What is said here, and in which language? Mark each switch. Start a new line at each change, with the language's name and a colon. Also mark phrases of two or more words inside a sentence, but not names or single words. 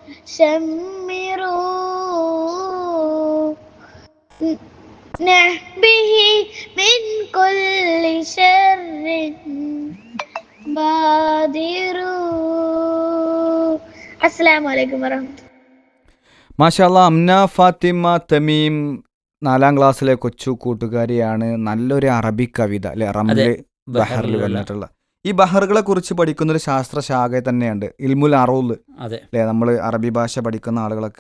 Arabic: شمروا نحبه من كل شر بادروا السلام عليكم ورحمة الله
Malayalam: മാഷാല്ലാ. അംന ഫാത്തിമ തമീം 4ാം ക്ലാസ്സിലെ കൊച്ചു കൂട്ടുകാരിയാണ്. നല്ലൊരു അറബി കവിത അല്ലെ, റംല് ബഹറിൽ വന്നിട്ടുള്ള. ഈ ബഹറുകളെ കുറിച്ച് പഠിക്കുന്ന ഒരു ശാസ്ത്ര ശാഖ തന്നെയുണ്ട്,
Arabic: علم العروض
Malayalam: അല്ലെ. നമ്മൾ അറബി ഭാഷ പഠിക്കുന്ന ആളുകളൊക്കെ